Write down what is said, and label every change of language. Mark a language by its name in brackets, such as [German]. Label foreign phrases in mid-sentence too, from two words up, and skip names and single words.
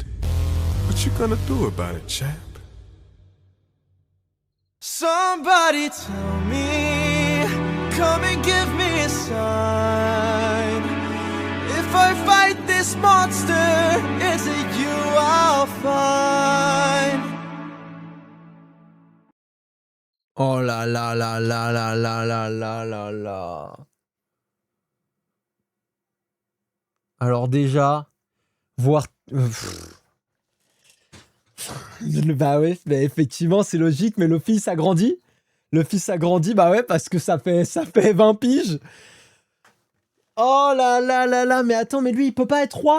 [English] What you gonna do about it, champ? Somebody tell me, come and give me a sign. If I fight this monster, is it you I'll find? [French] Oh là là là là là là là là là là. Alors déjà, voir... bah ouais, mais effectivement c'est logique, mais le fils a grandi. Le fils a grandi, bah ouais, parce que ça fait 20 piges. Oh là là là là, mais attends, mais lui il peut pas être roi?